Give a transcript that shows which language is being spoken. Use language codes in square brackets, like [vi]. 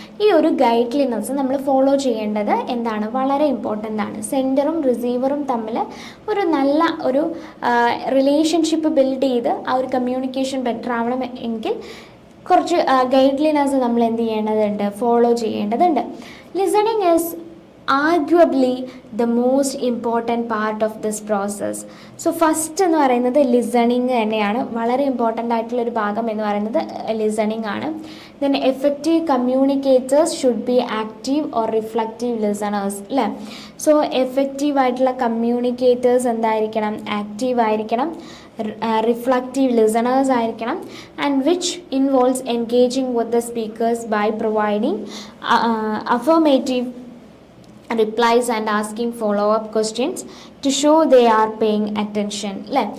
[ml] ഈ ഒരു ഗൈഡ്ലൈൻസ് നമ്മൾ ഫോളോ ചെയ്യേണ്ടത് എന്താണ്, വളരെ ഇമ്പോർട്ടൻ്റ് ആണ്. സെൻഡറും റിസീവറും തമ്മിൽ ഒരു നല്ല ഒരു റിലേഷൻഷിപ്പ് ബിൽഡ് ചെയ്ത് ആ ഒരു കമ്മ്യൂണിക്കേഷൻ ബെറ്റർ ആവണം എങ്കിൽ കുറച്ച് ഗൈഡ്ലൈൻസ് നമ്മൾ എന്ത് ചെയ്യേണ്ടതുണ്ട്, ഫോളോ ചെയ്യേണ്ടതുണ്ട്. [en] Listening is arguably the most important part of this process. [ml] So first എന്ന് പറയുന്നത് ലിസണിങ് തന്നെയാണ്. വളരെ ഇമ്പോർട്ടൻ്റ് ആയിട്ടുള്ളൊരു ഭാഗം എന്ന് പറയുന്നത് ലിസണിങ് ആണ്. [en] Then effective communicators should be active or reflective listeners അല്ലേ. [ml] സോ എഫക്റ്റീവ് ആയിട്ടുള്ള കമ്മ്യൂണിക്കേറ്റേഴ്സ് എന്തായിരിക്കണം, ആക്റ്റീവ് ആയിരിക്കണം, [en] reflective listeners ആയിരിക്കണം, and which involves engaging with the speakers by providing affirmative replies and asking follow-up questions to show they are paying attention അല്ലേ.